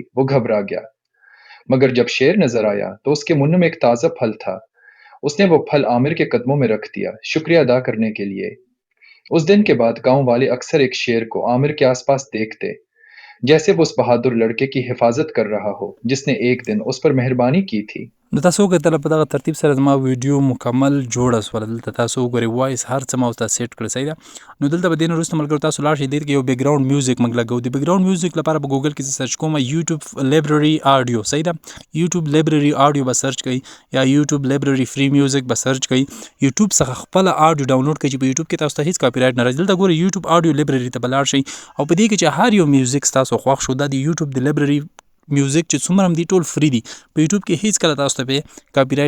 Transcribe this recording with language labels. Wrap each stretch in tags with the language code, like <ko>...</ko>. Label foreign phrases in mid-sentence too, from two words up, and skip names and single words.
<ur>وہ گھبرا گیا، مگر جب شیر نظر آیا تو اسکے منہ میں ایک تازہ پھل تھا. اسنے وہ پھل عامر کے قدموں میں رکھ دیا، شکریہ ادا کرنے کے لیے. اس دن کے بعد گاؤں والے اکثر ایک شیر کو عامر کے آسپاس دیکھتے، جیسے وہ اس بہادر لڑکے کی حفاظت کر رہا ہو جسنے ایک دن اس پر مہربانی کی تھی.</ur> <ps>نو تاسو وکتل په دغه ترتیب سره زما ویډیو مکمل جوړه سوله دلته تاسو وګورئ وایس هر څه ما ورته سیټ کړی صحیح ده نو دلته به دې نه وروسته ملګرو تاسو لاړ شئ دې کې یو</ps> <en>back ground music</en> <ps>موږ لګوو د</ps> <en>back ground music</en> <ps>لپاره په ګوګل کې زه سرچ کوم</ps> <en>YouTube library audio</en> <ps>صحیح ده</ps> <en>YouTube library audio</en> <ps>به سرچ کوئ یا</ps> <en>YouTube library free music</en> <ps>به سرچ کوئ یوټیوب څخه خپل آډیو ډاونلوډ کړئ چې په یوټیوب کې تاسو ته هیڅ</ps> <en>copy right</en> <ps>نه راځي دلته ګورئ</ps> <en>YouTube audio library</en> <ps>ته به لاړ شئ او په دې کې چې هر یو میوزیک ستاسو خوښ شو دا د یوټیوب د</ps> <en>library music</en> <ps>چې څومره هم دي ټول فری دي په یوټیوب کې هیڅ کله تاسو ته به</ps> <en>copy right</en>